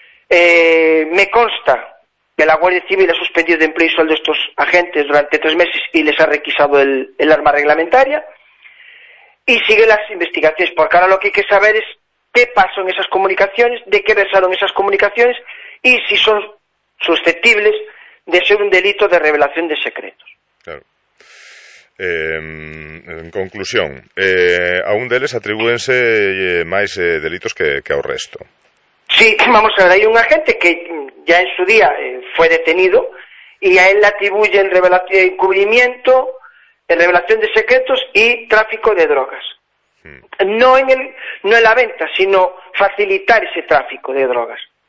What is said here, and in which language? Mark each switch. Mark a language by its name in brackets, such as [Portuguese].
[Spanish] Me consta que la Guardia Civil ha suspendido de empleo y sueldo a estos agentes durante 3 meses y les ha requisado el arma reglamentaria, y sigue las investigaciones, porque ahora lo que hay que saber es qué pasó en esas comunicaciones, de qué versaron esas comunicaciones y si son susceptibles de ser un delito de revelación de secretos. Claro. [Galician] En conclusión, a un deles atribúense máis delitos que ao resto. [Spanish] Sí, vamos a ver, hay un agente que ya en su día fue detenido y a él le atribuyen encubrimiento, revelación de secretos y tráfico de drogas. Sí. No en la venta, sino facilitar ese tráfico de drogas.